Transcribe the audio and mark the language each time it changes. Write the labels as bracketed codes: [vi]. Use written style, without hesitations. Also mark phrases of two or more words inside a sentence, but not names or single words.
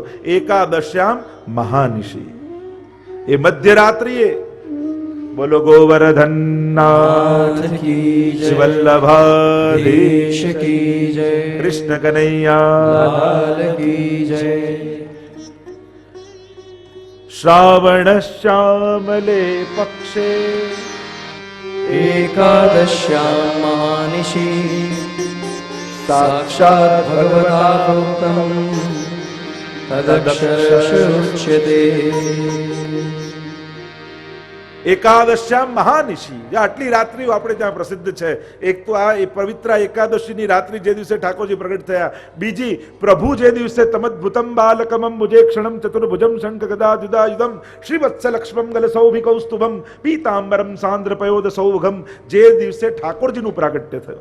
[sa] एकादश्याम महानिशी, [gu] એ મધ્યરાત્રિએ બોલો ગોવર્ધનનાથ કી જય, વલ્લભાધીશ કી જય, કૃષ્ણ કનૈયા કી જય. [sa] श्रावण श्यामले पक्षे एकादश्यां महानिशि साक्षात् भगवता प्रोक्तं तदक्षरशुच्यते. एकादश्याम महानिशी, [gu] આટલી રાત્રિઓ આપણે ત્યાં પ્રસિદ્ધ છે. એક તો આ પવિત્ર એકાદશીની રાત્રિ જે દિવસે ઠાકોરજી પ્રગટ થયા, બીજી પ્રભુ જે દિવસે [sa] तमद्भुतम बालकमम मुजेक्षणम चतुर्भुजम शंख गदा जुदायुधम श्रीवत्सलक्ष्मम गलसौभिकौस्तुभम पीतांबरम सांद्रपयोद सौभगम, [gu] જે દિવસે ઠાકોરજીનું પ્રાગટ્ય થયું.